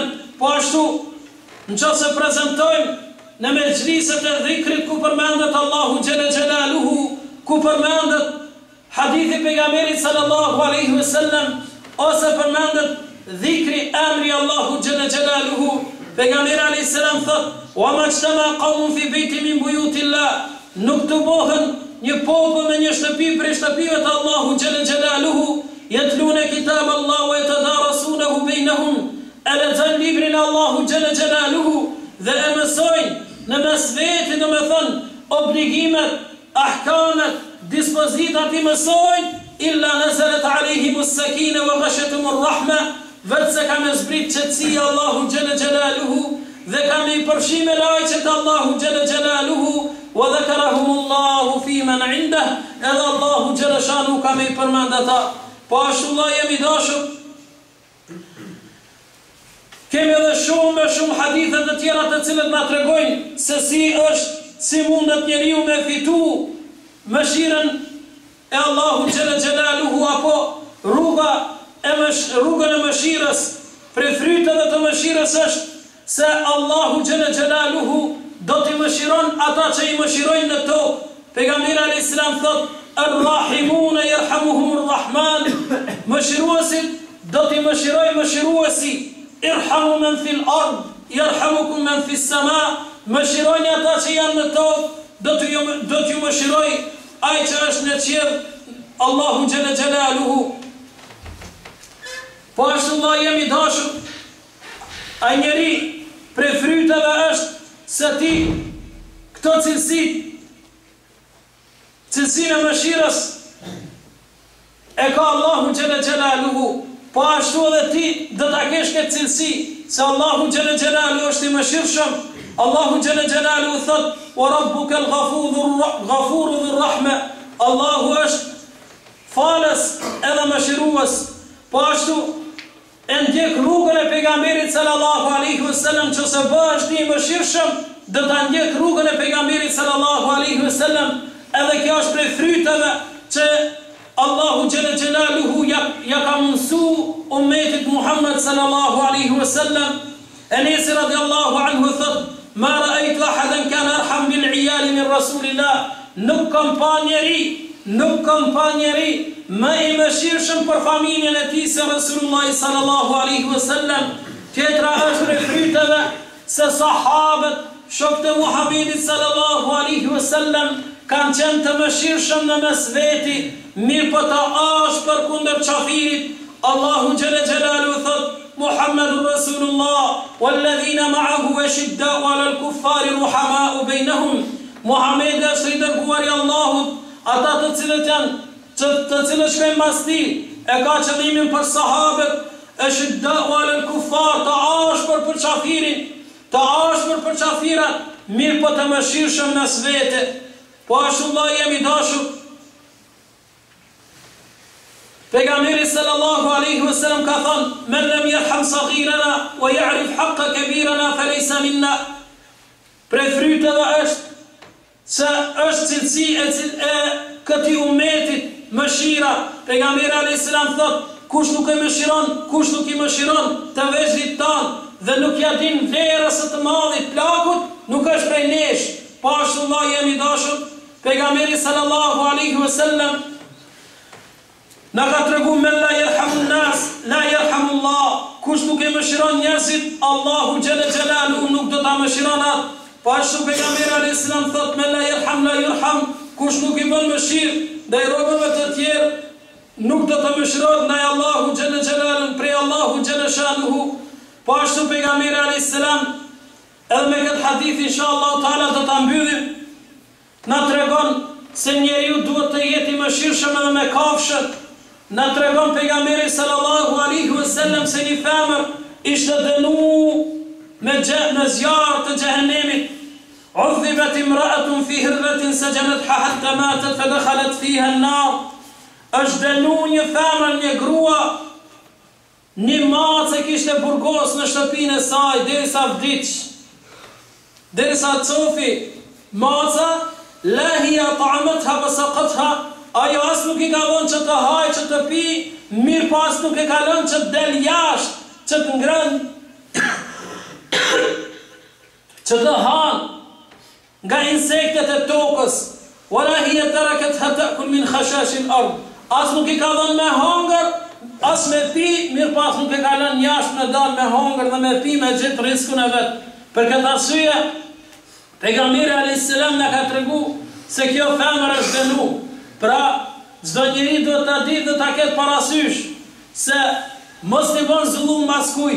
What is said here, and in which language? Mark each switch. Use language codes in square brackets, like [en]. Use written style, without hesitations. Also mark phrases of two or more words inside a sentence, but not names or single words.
[sq] Po ashtu, nëse prezantojmë në mejliset e dhikrit ku përmendet Allahu [ar] جل جلاله, [sq] ku përmendet hadithi pejgamberit [ar] صلى الله عليه وسلم, [sq] ose përmendet dhikri emri Allahu [ar] جل جلاله, [sq] pejgamberi [ar] عليه السلام [sq] thot: [ar] "وما اجتمع قوم في بيت من بيوت الله." [sq] Nuk të bohen një popull me një shtëpi prej shtëpive të Allahu [ar] جل جلاله, يتلون كتاب الله ويتدارسونه bainahum, [sq] alazan librin Allahu [ar] جل جلاله, [sq] dhe e mësojnë në mes veti, do me thënë obligimet, ahkamet, dispozitat i mësojnë, [ar] إلا نزلت عليهم السكينة وغشيتهم الرحمة, [sq] vetë se ka me zbrit qetësia Allahu [ar] جل جلاله [sq] dhe ka me i përfshi me lajqet Allahu [ar] جل جلاله, وذكرهم الله فيمن عنده, [sq] edhe Allahu [ar] جل جلاله [sq] ka me i përmend ata. Po ashtu Allah jemi dashur, kemi edhe shumë hadithe të tjera të cilët na tregojnë se si mundet njeriu me fitu mëshirën e Allahu [ar] جل جلاله, [sq] apo rrugën e mëshirës. Prej fryteve të mëshirës është se Allahu [ar] جل جلاله [sq] do t'i mëshiron ata që i mëshirojnë në tokë. [ar] Pejgamberi عليه السلام thot: "الراحمون يرحمهم الرحمن." [sq] Mëshiruesit do t'i mëshiroj mëshiruesi. [ar] "ارحموا من في الأرض يرحمكم من في السماء." [sq] Mëshironi ata që janë në tokë, do t'ju mëshiroj ai që është në qiell, Allahu [ar] جل جلاله. [sq] Po ashtu Allah jemi dashur, ai njeri prej fryteve është se ti këto cilësinë e mëshirës e ka Allahu [ar] جل جلاله. [sq] Po ashtu edhe ti do ta kesh këtë cilësi, se Allahu [ar] جل جلاله [sq] është i mëshirshëm. Allahu [ar] جل جلاله [sq] thot: [ar] "وربك الغفور ذو الرحمة." [sq] Allahu është falës edhe mëshirues. Po ashtu e ndjek rrugën e pejgamberit [ar] صلى الله عليه وسلم, [sq] që se bëhesh ti i mëshirshëm, do ta ndjek rrugën e pejgamberit [ar] صلى الله عليه وسلم. [sq] Edhe kjo është prej fryteve që Allahu [ar] جل جلاله [sq] ja ka mësu ummetit Muhammed [ar] صلى الله عليه وسلم. [sq] Enes [ar] رضي الله عنه [sq] thot: [ar] "ما رأيت أحدا كان أرحم بالعيال من رسول الله." [sq] Nuk kam pa njeri më i mëshirshëm për familjen e tij se Rasulullah [ar] صلى الله عليه وسلم. [sq] Tjetra është prej fryteve se sahabët, shokët e Muhamedit [ar] صلى الله عليه وسلم, [sq] kanë qenë të mëshirshëm në mes veti, mirë po të ashpër kundër qafirit. [ar] Allahu جل جلاله thot: محمد رسول الله والذين معه أشداء على الكفار رحماء بينهم. [sq] Muhamedi është i dërguari i Allahut, ata të cilët shkojnë mas tij, e ka qëllimin për sahabët, [ar] أشداء على الكفار, [sq] të ashpër për qafirin, të ashpër për qafirat, mirë po të mëshirshëm në svete. Po ashtu Allah jemi dashur. [ar] Pejgamberi صلى الله عليه وسلم ka thënë: "من لم يرحم صغيرنا ويعرف حق كبيرنا فليس منا." [sq] Prej fryteve është se është cilësi e këtij ummetit mëshira. Pejgamberi [ar] عليه السلام [sq] thotë: "Kush nuk e mëshiron, kush nuk I mëshiron të veçlit tanë dhe nuk ja din vlerën së të madhit plakut, nuk është prej nesh." Po ashtu Allah jemi dashur. [ar] Pejgamberi صلى الله عليه وسلم na ka tregu: "من لا يرحم الناس لا يرحمه الله." [sq] Kush nuk e mëshiron njerëzit, Allahu [ar] جل جلاله [sq] nuk do ta mëshiron atë. [ar] Po ashtu pejgamberi عليه السلام thot: "من لا يرحم لا يرحم." [sq] Kush nuk I bën mëshirë ndaj robërve të tjerë, nuk do të mëshirohet ndaj Allahu [ar] جل جلاله, [sq] prej Allahu [ar] جل شأنه. [sq] Po ashtu pejgamberi [ar] عليه السلام, [sq] edhe me këtë hadith [ar] إن شاء الله تعالى [sq] do ta mbyllim, na tregon se njeriu duhet të jetë I mëshirshëm edhe me kafshët. Na tregon pejgamberi [ar] صلى الله عليه وسلم [sq] se një femër ishte dënuar në zjarr të xhehenemit. [ar] عذبت امرأة في هرة سجنتها حتى ماتت فدخلت فيها النار. [sq] Është dënuar një femër, një grua, një macë kishte burgos në shtëpinë e saj derisa vdiq. Derisa cofi maca, [ar] لا هي أطعمتها وسقتها. [sq] Ajo as nuk I ka lënë që të haj, që të pi, mirë pas nuk e ka lënë që të del jashtë, që të ngrën, që të hanë nga insektet e tokës. [ar] ولا هي تركتها تأكل من خشاش الأرض. [sq] As nuk I ka lënë me hongër, as me pi, mirë pas nuk e ka lënë jashtë me dalë me hongër dhe me pi me gjithë riskun e vetë. Për këtë arsye, pejgamberi [ar] عليه السلام [sq] na ka tregu se kjo femër është dënuar. Pra, çdo njeri duhet ta di dhe ta ketë parasysh se mos I bën zullum mas kujt.